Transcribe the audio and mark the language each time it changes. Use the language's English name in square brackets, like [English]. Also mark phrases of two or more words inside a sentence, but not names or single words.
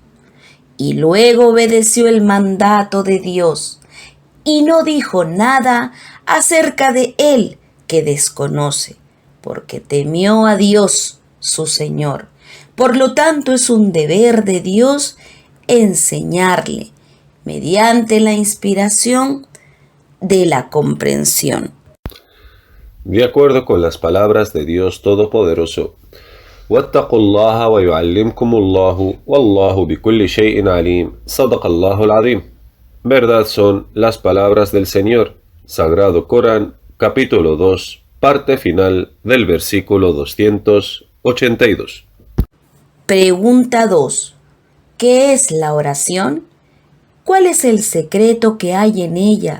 [Spanish] Y luego obedeció el mandato de Dios y no dijo nada acerca de él que desconoce, porque temió a Dios, su Señor. Por lo tanto, es un deber de Dios enseñarle mediante la inspiración de la comprensión. De acuerdo con las palabras de Dios Todopoderoso: [Arabic] واتقوا الله ويعلمكم الله والله بكل شيء عليم صدق الله العظيم. [Spanish] Verdad son las palabras del Señor. Sagrado Corán, capítulo 2, parte final del versículo 282. Pregunta 2. ¿Qué es la oración? ¿Cuál es el secreto que hay en ella?